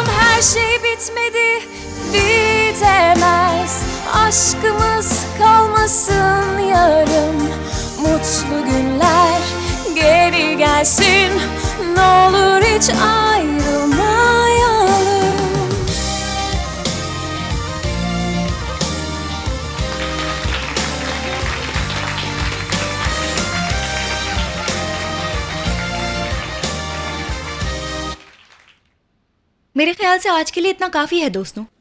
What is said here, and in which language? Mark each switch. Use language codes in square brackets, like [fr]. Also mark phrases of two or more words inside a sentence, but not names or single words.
[tr] Her şey bitmedi, bitemez, aşkımız kalmasın yarın. Mutlu günler geri gelsin, ne olur hiç ayrılmayalım. [ur] मेरे ख्याल से आज के लिए इतना काफी है दोस्तों।